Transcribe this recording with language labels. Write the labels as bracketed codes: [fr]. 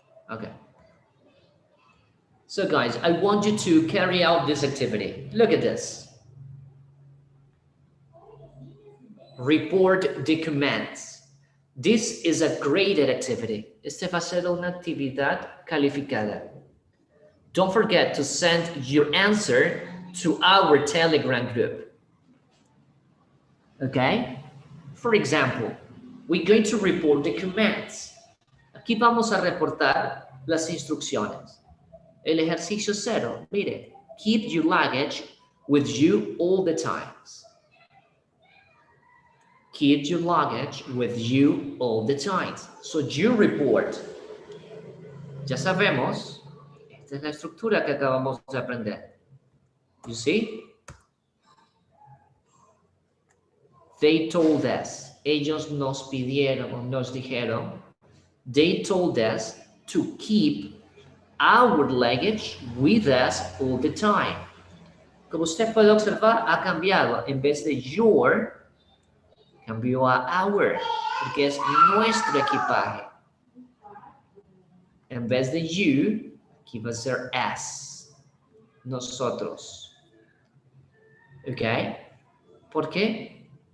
[en] Okay. So guys, I want you to carry out this activity. Look at this. Report the commands. This is a graded activity. [es] Este va a ser una actividad calificada. [en] Don't forget to send your answer to our Telegram group. Okay? For example, we're going to report the commands. [es] Aquí vamos a reportar las instrucciones. El ejercicio 0, mire, [en] keep your luggage with you all the times. Keep your luggage with you all the times. So you report. [es] Ya sabemos, esta es la estructura que acabamos de aprender. [en] You see? They told us. [es] Ellos nos pidieron o nos dijeron. [en] They told us to keep our luggage with us all the time. [es] Como usted puede observar, ha cambiado. En vez de your, cambió a our, porque es nuestro equipaje. En vez de you, Aquí va a ser as. Nosotros. ¿Ok? ¿Por qué?